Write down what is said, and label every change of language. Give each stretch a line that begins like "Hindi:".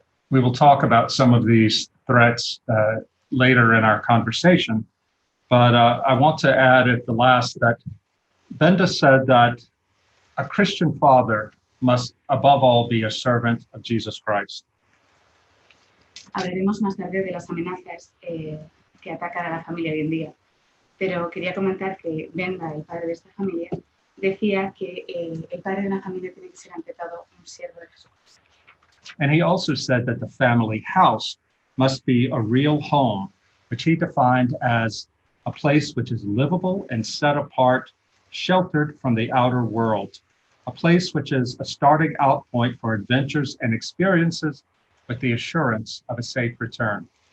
English: We will talk about some of these threats later in our conversation, but I want to add at the last that Benda said that a Christian father must above all be a servant of Jesus Christ.
Spanish: Hablaremos más tarde de las amenazas que atacan a la familia hoy en día, pero quería comentar que Benda, el padre de esta familia, decía que el padre de una familia tiene que ser ante todo un siervo de Jesucristo.
English: And he also said that the family house must be a real home, which he defined as a place which is livable and set apart, sheltered from the outer world, a place which is a starting out point for adventures and experiences with the assurance of a safe return.